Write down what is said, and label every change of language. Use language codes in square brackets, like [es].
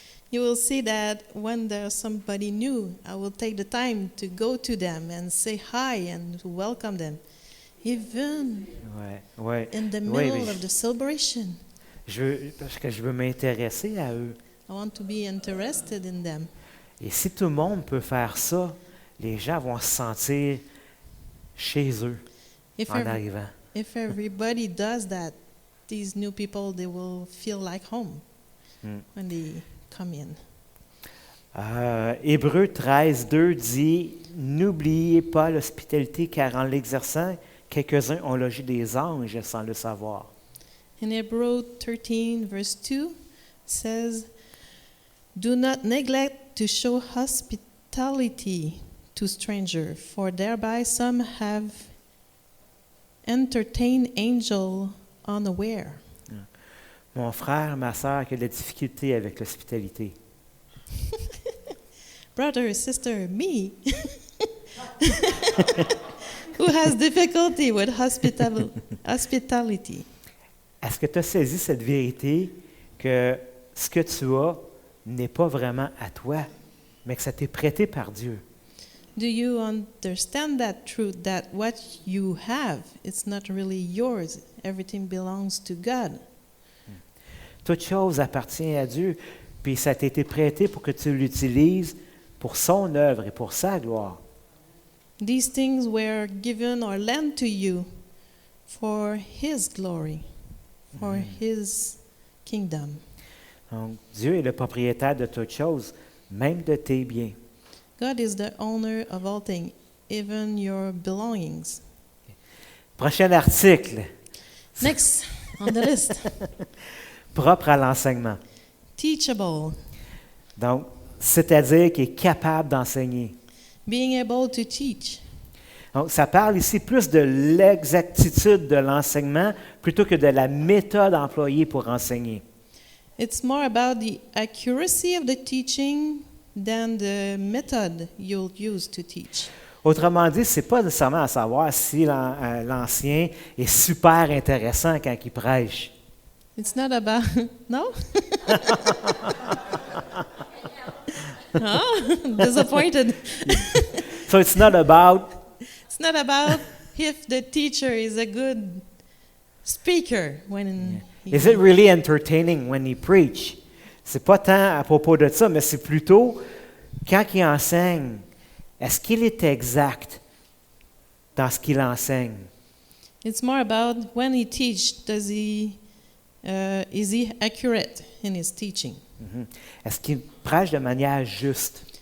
[en] You will see that when there's somebody new, I will take the time to go to them and say hi and to welcome them, even in the middle of the celebration. [fr] Parce que je veux m'intéresser à eux. [en] I want to be interested in them. [fr] Et si tout le monde peut faire ça, les gens vont se sentir chez eux en arrivant. [en] If everybody does that, these new people, they will feel like home when they come in. [fr] Hébreux 13, 2 dit « N'oubliez pas l'hospitalité, car en l'exerçant, quelques-uns ont logé des anges sans le savoir. » [en] In Hebrews 13, verse 2 says, "Do not neglect to show hospitality to strangers, for thereby some have entertained angels unaware." [fr] Mon frère, ma sœur, qui a de la difficulté avec l'hospitalité. [en] Brother, sister, me, who has difficulty with hospitality. [fr] Est-ce que tu as saisi cette vérité que ce que tu as n'est pas vraiment à toi, mais que ça t'est prêté par Dieu? [en] Do you understand that truth, that what you have, it's not really yours, everything belongs to God? [fr] Toute chose appartient à Dieu, puis ça t'a été prêté pour que tu l'utilises pour son œuvre et pour sa gloire. [en] These things were given or lent to you for His glory, for His kingdom. [fr] Donc, Dieu est le propriétaire de toutes choses, même de tes biens. [en] God is the owner of all things, even your belongings. [fr] Prochain article. [en] Next on the list. [fr] Propre à l'enseignement. [en] Teachable. [fr] Donc, c'est-à-dire qu'il est capable d'enseigner. [en] Being able to teach. [fr] Donc, ça parle ici plus de l'exactitude de l'enseignement plutôt que de la méthode employée pour enseigner. [en] It's more about the accuracy of the teaching than the method you'll use to teach. [fr] Autrement dit, ce n'est pas nécessairement à savoir si l'ancien est super intéressant quand il prêche. [en] It's not about, no? Disappointed. So it's not about It's not about if the teacher is a good speaker when Is it really entertaining when he preach? [fr] C'est pas tant à propos de ça, mais c'est plutôt quand il enseigne, est-ce qu'il est exact dans ce qu'il enseigne? [en] It's more about when he teach, is he accurate in his teaching? Mhm. [fr] Est-ce qu'il prêche de manière juste?